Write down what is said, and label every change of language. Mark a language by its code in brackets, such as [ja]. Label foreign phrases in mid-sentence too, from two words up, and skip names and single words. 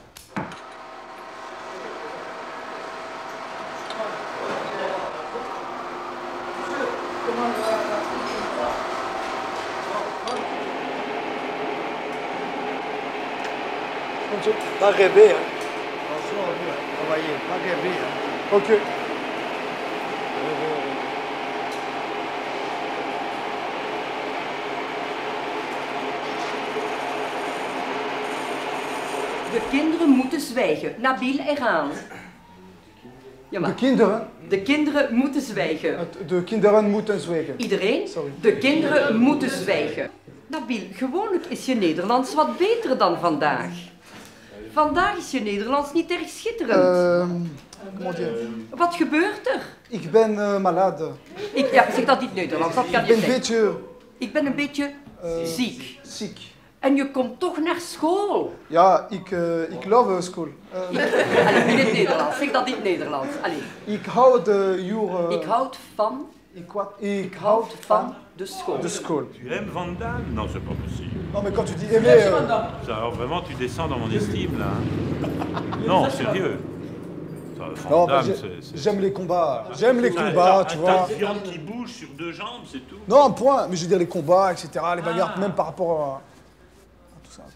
[fr] Pas rêver, hein. Attention, travailler, pas rêver, hein. Ok. [nl] De kinderen moeten zwijgen. Nabil, eraan. Ja, maar. De kinderen. De kinderen moeten zwijgen. De kinderen moeten zwijgen. Iedereen? Sorry. De kinderen moeten zwijgen. Nabil, gewoonlijk is je Nederlands wat beter dan vandaag. Vandaag is je Nederlands niet erg schitterend. [fr] Comment dire? [nl] Wat gebeurt er? Ik ben malade. Ja, zeg dat niet Nederlands, dat kan Ik je ben een zeggen. beetje Ik ben een beetje ziek. ziek. En je komt toch naar school. Ja, ik love school. Allee, in het Nederlands, zeg dat in het Nederlands. Allee. Ik houd your... Ik houd van... Ik houd van de school. de school. [fr] Tu aimes Van Damme? Non, c'est pas possible. Non, mais quand tu dis aimer... Ça, alors vraiment, tu descends dans mon estime, là. Hein. Non, sérieux. Ça, Van Non, Damme, mais c'est- j'aime les combats. J'aime les combats, tu vois. Un viande qui bouge sur 2 jambes, c'est tout. Non, un point. Mais je veux dire les combats, etc. Les bagarres, même par rapport à tout ça.